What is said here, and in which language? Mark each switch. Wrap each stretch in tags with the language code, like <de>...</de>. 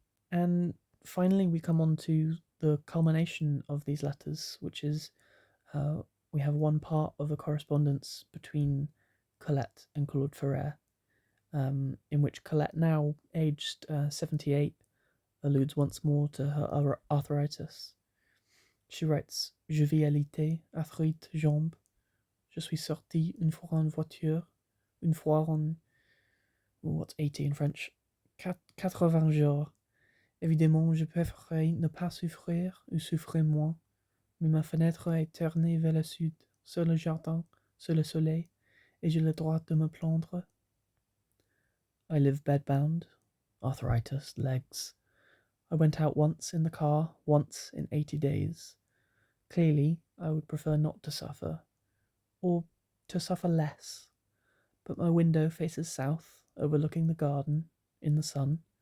<en>And finally, we come on to the culmination of these letters, which is we have one part of a correspondence between Colette and Claude Ferrer, in which Colette, now aged 78, alludes once more to her arthritis. She writes,</en> <fr>Je vis alité, arthrite, jambe. Je suis sortie une fois en voiture, une fois en...</fr> <en>What's 80 in French?</en> <fr>80 jours. Évidemment, je préférerais ne pas souffrir ou souffrir moins, mais ma fenêtre est tournée vers le sud, sur le jardin, sur le soleil, et j'ai le droit de me plaindre.</fr> <en>I live bedbound, arthritis, legs. I went out once in the car, once in 80 days. Clearly, I would prefer not to suffer, or to suffer less, but my window faces south, overlooking the garden, in the sun.</en>